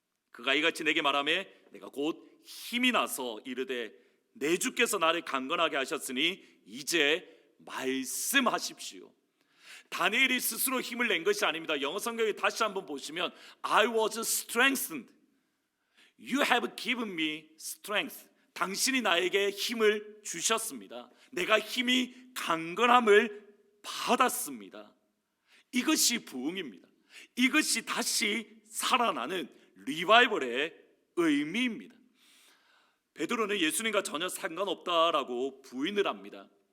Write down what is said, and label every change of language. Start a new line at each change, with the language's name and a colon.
Korean: 그가 이같이 내게 말하매 내가 곧 힘이 나서 이르되, 내 주께서 나를 강건하게 하셨으니 이제 말씀하십시오. 다니엘이 스스로 힘을 낸 것이 아닙니다. 영어 성경에 다시 한번 보시면
English: I was strengthened. You have given me strength.
Korean: 당신이 나에게 힘을 주셨습니다. 내가 힘이 강건함을 받았습니다. 이것이 부흥입니다. 이것이 다시 살아나는 리바이벌의 의미입니다. 베드로는 예수님과 전혀 상관없다라고 부인을 합니다.